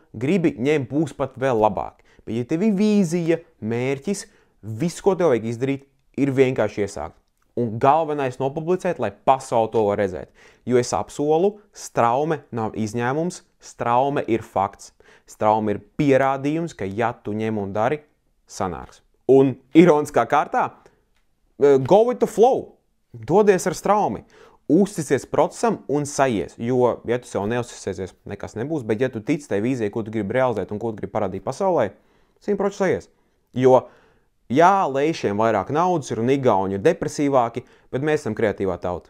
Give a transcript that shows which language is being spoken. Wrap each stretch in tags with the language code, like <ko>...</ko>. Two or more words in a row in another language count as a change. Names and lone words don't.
<lv>Gribi, ņem, būs pat vēl labāk. Bet ja tev ir vīzija, mērķis, viss, ko tev vajag izdarīt, ir vienkārši iesākt. Un galvenais nopublicēt, lai pasauli to var redzēt. Jo es apsolu, Straume nav izņēmums, Straume ir fakts. Straume ir pierādījums, ka ja tu ņem un dari, sanāks. Un ironiskā kārtā,</lv> <en>go with the flow.</en> <lv>Dodies ar Straumi. Uzticēs procesam un sajies. Jo, ja tu sev neuzticēsies, nekas nebūs, bet ja tu tici tai vīzijai, ko tu gribi realizēt un ko tu gribi parādīt pasaulē, 100% sajies. Jo, jā, leišiem vairāk naudas ir un igauņi ir depresīvāki, bet mēs esam kreatīvā tauta.</lv>